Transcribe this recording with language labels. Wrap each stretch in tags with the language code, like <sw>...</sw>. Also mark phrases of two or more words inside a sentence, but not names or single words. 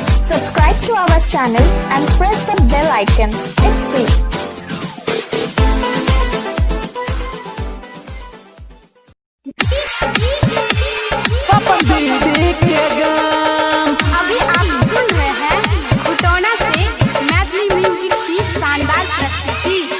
<en>Subscribe to our channel and press the bell icon. It's free.</en> <hi>अभी आप सुन रहे हैं खुटौना से मैथिली म्यूजिक की शानदार प्रस्तुति।</hi>